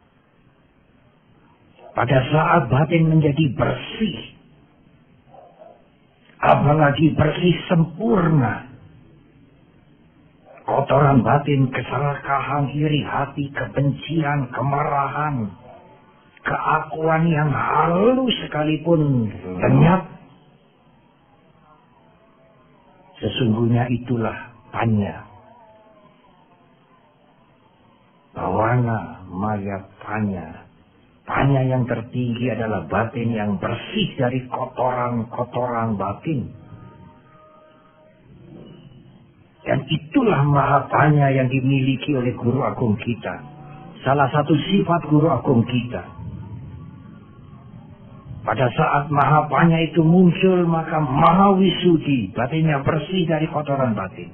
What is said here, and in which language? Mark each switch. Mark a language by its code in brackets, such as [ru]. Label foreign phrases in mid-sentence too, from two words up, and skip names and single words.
[id] Pada saat batin menjadi bersih, apalagi bersih sempurna, kotoran batin, keserakahan, iri hati, kebencian, kemarahan, keakuan yang halus sekalipun lenyap, sesungguhnya itulah panya. [pi] Bawana maya panya. [id] Panya yang tertinggi adalah batin yang bersih dari kotoran-kotoran batin. Dan itulah mahapanya yang dimiliki oleh Guru Agung kita. Salah satu sifat Guru Agung kita. Pada saat mahapanya itu muncul, maka mahawisudi, batinnya bersih dari kotoran batin.